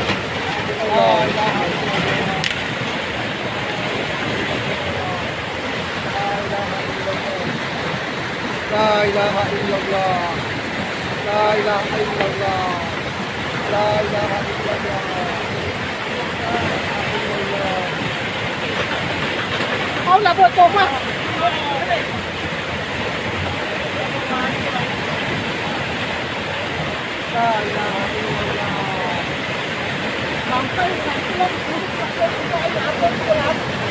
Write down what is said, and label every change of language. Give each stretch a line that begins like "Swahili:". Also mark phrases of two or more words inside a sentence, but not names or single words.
Arabic: لا إله إلا الله. لا إله إلا الله. لا إله إلا الله. لا إله إلا الله.
Thai: เอาระเบิดตกมา
Arabic: لا إله إلا الله.